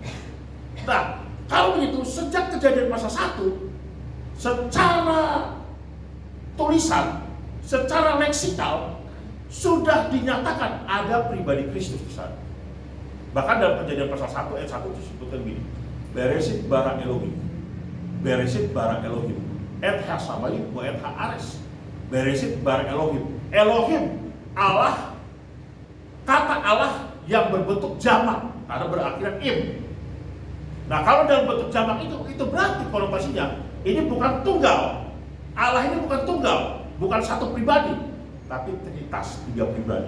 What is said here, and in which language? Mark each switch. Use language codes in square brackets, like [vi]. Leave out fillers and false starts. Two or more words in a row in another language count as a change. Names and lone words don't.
[id] Nah, kalau begitu sejak Kejadian pasal 1, secara tulisan, secara leksikal sudah dinyatakan ada pribadi Kristus di sana. Bahkan dalam Kejadian pasal 1 ayat 1 disebutkan begini, [he] בראשית ברא אלוהים, בראשית ברא אלוהים, את השמים ואת הארץ, בראשית ברא אלוהים. [id] Elohim, Allah, kata Allah yang berbentuk jamak karena berakhiran im. Nah, kalau dalam bentuk jamak itu berarti konotasinya ini bukan tunggal. Allah ini bukan tunggal, bukan satu pribadi, tapi Trinitas, 3 pribadi.